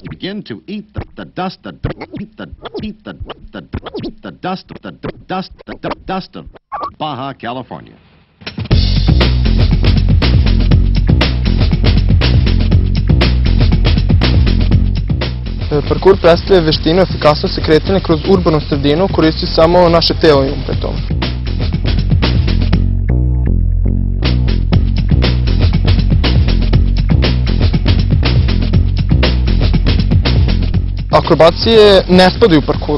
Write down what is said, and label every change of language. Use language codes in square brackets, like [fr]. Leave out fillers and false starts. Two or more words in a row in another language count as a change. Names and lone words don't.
[en] begin to eat the dust of Baja California. [sr] Parkur predstavlja veštinu efikasnosti kretanja kroz urbanu sredinu, koristi samo naše telo i pri tome. Akrobacije ne spadaju u parkuru.